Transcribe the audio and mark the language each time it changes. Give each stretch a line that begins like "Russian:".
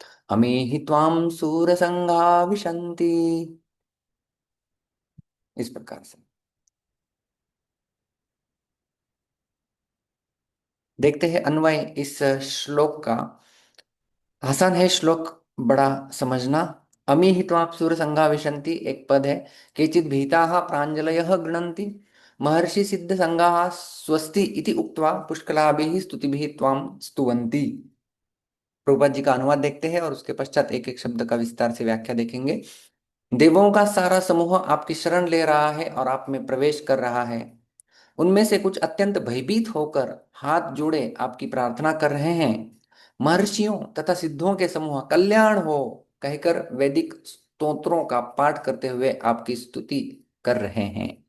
Sanskrit: अमी हि त्वां सूरसंघा विशन्ति,
Hindi: इस प्रकार से। देखते हैं अन्वय इस श्लोक का। आसान है श्लोक, बड़ा समझना।
Sanskrit: अमी हि त्वां सूरसंघा विशन्ति
Hindi: एक पद है।
Sanskrit: केचित् भीताः प्राञ्जलयः गृह्णन्ति, महर्षि सिद्ध संघाः स्वस्ति इति उक्त्वा पुष्कलाभिः स्तुतिभिः त्वां स्तुवन्ति।
Hindi: प्रभुपाद जी का अनुवाद देखते हैं और उसके पश्चात एक एक शब्द का विस्तार से व्याख्या देखेंगे। देवों का सारा समूह आपकी शरण ले रहा है और आप में प्रवेश कर रहा है। उनमें से कुछ अत्यंत भयभीत होकर हाथ जोड़े आपकी प्रार्थना कर रहे हैं। महर्षियों तथा सिद्धों के समूह कल्याण हो कहकर वैदिक स्तोत्रों का पाठ करते हुए आपकी स्तुति कर रहे हैं।